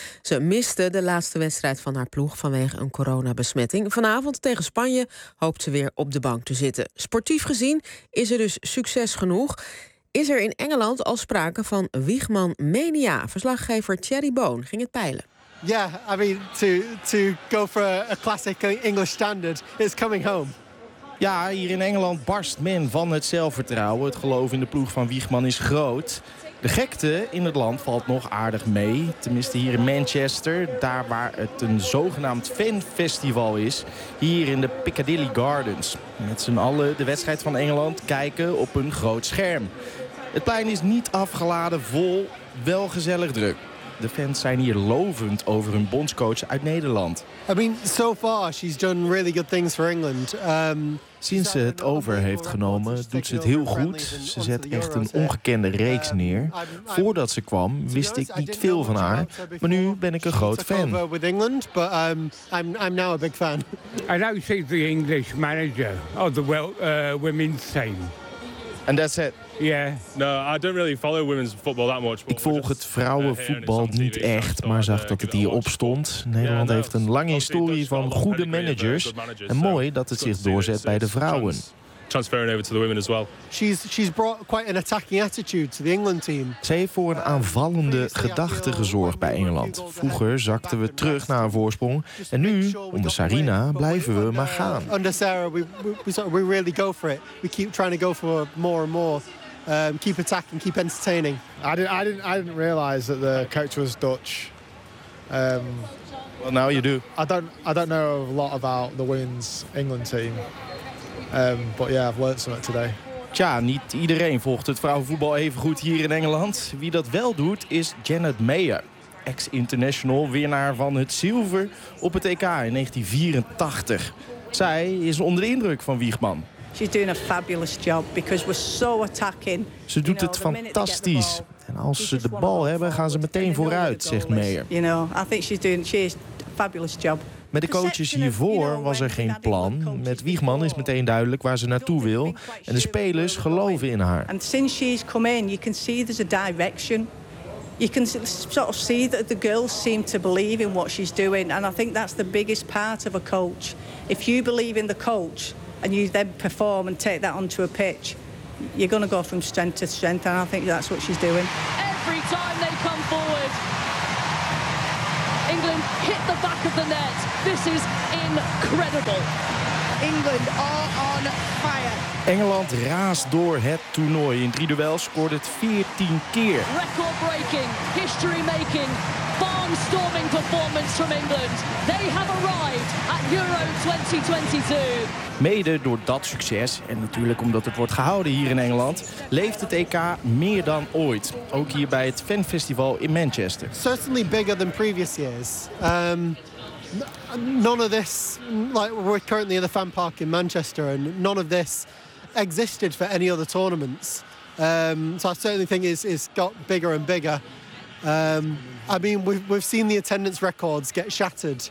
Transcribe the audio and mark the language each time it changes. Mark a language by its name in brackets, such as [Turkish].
[Dutch] Ze miste de laatste wedstrijd van haar ploeg vanwege een coronabesmetting. Vanavond tegen Spanje hoopt ze weer op de bank te zitten. Sportief gezien is er dus succes genoeg. Is er in Engeland al sprake van Wiegman-mania? Verslaggever Thierry Boon ging het peilen. [English] Yeah, I mean to go for a classic English standard is coming home. [Dutch] Ja, hier in Engeland barst men van het zelfvertrouwen. Het geloof in de ploeg van Wiegman is groot. De gekte in het land valt nog aardig mee. Tenminste hier in Manchester, daar waar het een zogenaamd fanfestival is. Hier in de Piccadilly Gardens. Met z'n allen de wedstrijd van Engeland kijken op een groot scherm. Het plein is niet afgeladen vol, wel gezellig druk. De fans zijn hier lovend over hun bondscoach uit Nederland. [English] I mean, so far she's done really good things for England. [Dutch] Sinds ze het over heeft genomen, doet ze het heel goed. Ze zet echt een ongekende reeks neer. Voordat ze kwam, wist ik niet veel van haar. Maar nu ben ik een groot fan. [English] With England, but I'm now a big fan. I don't see the English manager of the women's team. And that's it. [Dutch] Ik volg het vrouwenvoetbal niet echt, maar zag dat het hier opstond. Nederland heeft een lange historie van goede managers. En mooi dat het zich doorzet bij de vrouwen. Ze heeft voor een aanvallende gedachte gezorgd bij Engeland. Vroeger zakten we terug naar een voorsprong. En nu, onder Sarina, blijven we maar gaan. [English] Onder Sarah, we really go for it. We keep trying to go for more and more. Keep attacking, keep entertaining. I didn't realize that the coach was Dutch. Well, now you do. I don't know a lot about the women's England team. But yeah, I've learned something today. [Dutch] Tja, niet iedereen volgt het vrouwenvoetbal even goed hier in Engeland. Wie dat wel doet, is Janet Mayer. Ex-international, winnaar van het zilver op het EK in 1984. Zij is onder de indruk van Wiegman. [English] She's doing a fabulous job because we're so attacking. [Dutch] Ze doet het fantastisch. En als ze de bal hebben, gaan ze meteen vooruit, zegt Mayer. [English] You know, I think she's a fabulous job. [Dutch] Met de coaches hiervoor was er geen plan. Met Wiegman is meteen duidelijk waar ze naartoe wil. En de spelers geloven in haar. [English] And since she's come in, you can see there's a direction. You can sort of see that the girls seem to believe in what she's doing. And I think that's the biggest part of a coach. If you believe in the coach. And you then perform and take that onto a pitch, you're going to go from strength to strength, and I think that's what she's doing. Every time they come forward, England hit the back of the net. This is incredible. England are on fire. [Dutch] Engeland raast door het toernooi. In 3 duels scoort het 14 keer. [English] Record breaking, history making, barnstorming performance from England. They have arrived at Euro 2022. [Dutch] Mede door dat succes, en natuurlijk omdat het wordt gehouden hier in Engeland, leeft het EK meer dan ooit. Ook hier bij het fanfestival in Manchester. [English] Certainly bigger than previous years. None of this, like we're currently in the fan park in Manchester, and none of this existed for any other tournaments. So I certainly think it's got bigger and bigger. We've seen the attendance records get shattered.